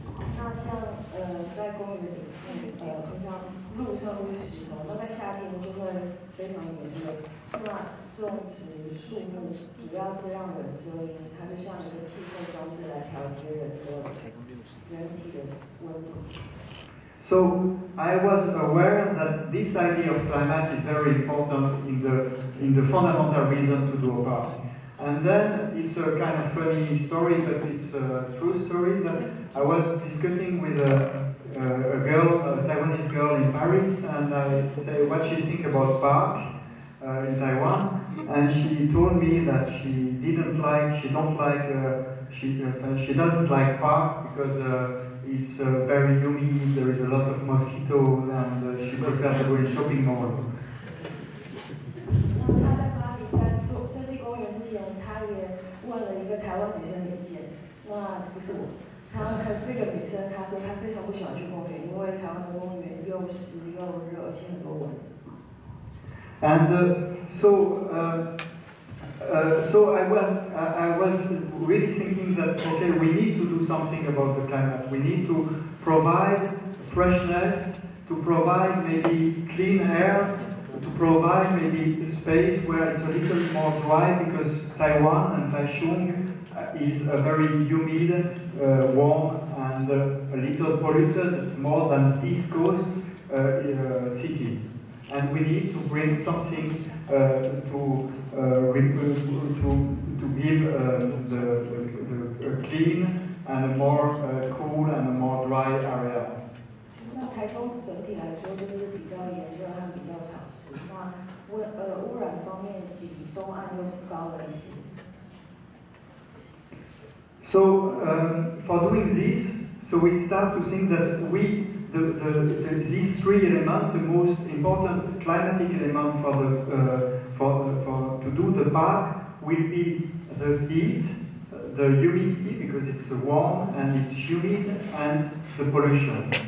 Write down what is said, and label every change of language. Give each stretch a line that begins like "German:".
Chinese: 那像在公园里面，平常路上都是石头，那在夏天就会非常炎热。那种植树木主要是让人遮阴，它就像一个气候装置来调节人体的温度。
English: So I was aware that this idea of climate is very important in the fundamental reason to do a park. And then it's a kind of funny story, but it's a true story that I was discussing with a Taiwanese girl in Paris, and I say what she think about park in Taiwan, and she told me that she doesn't like park because it's very humid, there is a lot of mosquitoes, and she prefers to go in shopping mall.
Chinese: 那他在巴黎在做设计公园之前，他也问了一个台湾女生的意见，那不是我。这个女生她说她非常不喜欢去公园，因为台湾的公园又湿又热，而且很多蚊子。
English: And so I was really thinking that okay, we need to do something about the climate. We need to provide freshness, to provide maybe clean air, to provide maybe a space where it's a little more dry, because Taiwan and Taichung is a very humid, warm, and a little polluted, more than East Coast city. And we need to bring something to give the clean and a more cool and a more dry area.
Chinese: 那台中整体来说就是比较炎热和比较潮湿，那污染方面比东岸又高了一些。
English: So for doing this, so we start to think that these three elements, the most important climatic element to do the park will be the heat, the humidity, because it's warm and it's humid, and the pollution.